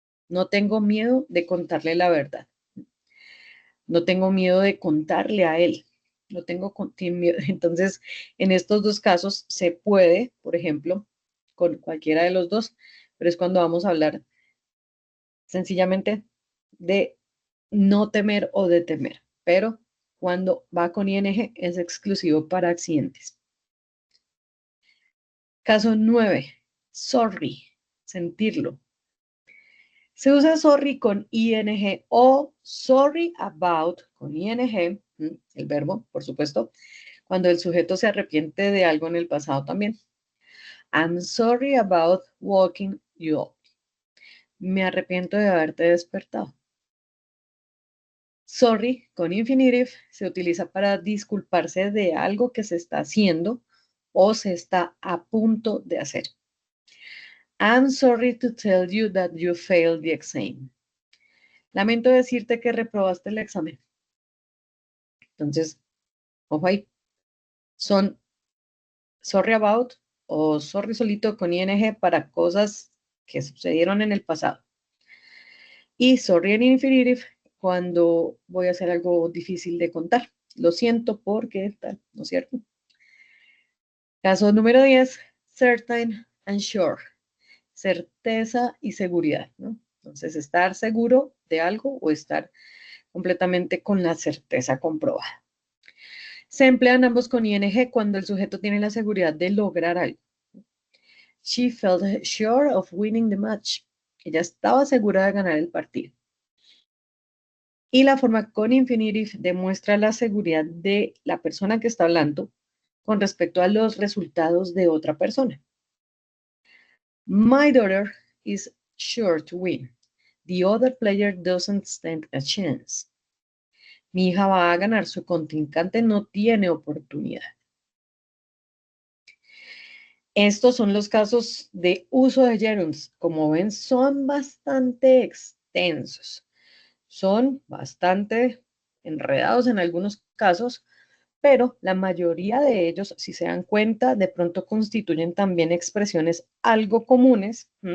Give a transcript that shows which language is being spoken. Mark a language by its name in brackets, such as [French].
[Spanish] No tengo miedo de contarle la verdad. No tengo miedo de contarle a él. No tengo miedo. Entonces, en estos dos casos se puede, por ejemplo, con cualquiera de los dos, pero es cuando vamos a hablar sencillamente de no temer o de temer. Pero cuando va con ing es exclusivo para accidentes. Caso 9. Sorry. Sentirlo. Se usa sorry con ing o sorry about con ing, el verbo, por supuesto, cuando el sujeto se arrepiente de algo en el pasado también. [English] I'm sorry about waking you up. [Spanish] Me arrepiento de haberte despertado. Sorry con infinitive se utiliza para disculparse de algo que se está haciendo o se está a punto de hacer. [English] I'm sorry to tell you that you failed the exam. [Spanish] Lamento decirte que reprobaste el examen. Entonces, ojo ahí. Son sorry about o sorry solito con ing para cosas que sucedieron en el pasado. Y sorry en infinitive cuando voy a hacer algo difícil de contar. Lo siento porque tal, ¿no es cierto? Caso número 10, certain and sure. Certeza y seguridad, ¿no? Entonces, estar seguro de algo o estar completamente con la certeza comprobada. Se emplean ambos con ing cuando el sujeto tiene la seguridad de lograr algo. [English] She felt sure of winning the match. [Spanish] Ella estaba segura de ganar el partido. Y la forma con infinitive demuestra la seguridad de la persona que está hablando con respecto a los resultados de otra persona. [English] My daughter is sure to win. The other player doesn't stand a chance. [Spanish] Mi hija va a ganar, su contrincante no tiene oportunidad. Estos son los casos de uso de gerunds. Como ven, son bastante extensos. Son bastante enredados en algunos casos, pero la mayoría de ellos, si se dan cuenta, de pronto constituyen también expresiones algo comunes.